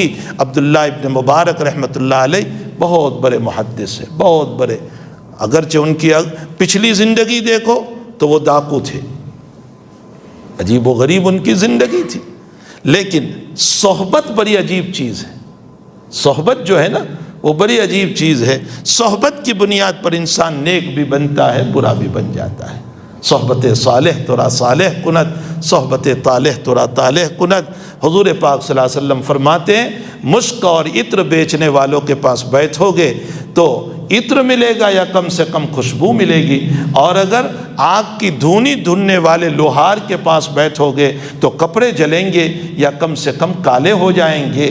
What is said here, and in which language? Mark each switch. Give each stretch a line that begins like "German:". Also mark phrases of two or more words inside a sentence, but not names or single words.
Urdu: عبداللہ ابن مبارک
Arabic: رحمۃ اللہ علیہ
Urdu: بہت بڑے محدث ہیں، بہت بڑے، اگرچہ ان کی پچھلی زندگی دیکھو تو وہ ڈاکو تھے، عجیب و غریب ان کی زندگی تھی، لیکن صحبت بڑی عجیب چیز ہے۔ صحبت جو ہے نا وہ بڑی عجیب چیز ہے۔ صحبت کی بنیاد پر انسان نیک بھی بنتا ہے، برا بھی بن جاتا ہے۔
Persian: صحبت صالح ترا صالح کند، صحبت طالح ترا طالح کند۔
Urdu: حضور پاک
Arabic: صلی اللہ علیہ وسلم
Urdu: فرماتے ہیں مشک اور عطر بیچنے والوں کے پاس بیٹھو گے تو عطر ملے گا یا کم سے کم خوشبو ملے گی، اور اگر آگ کی دھونی دھننے والے لوہار کے پاس بیٹھو گے تو کپڑے جلیں گے یا کم سے کم کالے ہو جائیں گے۔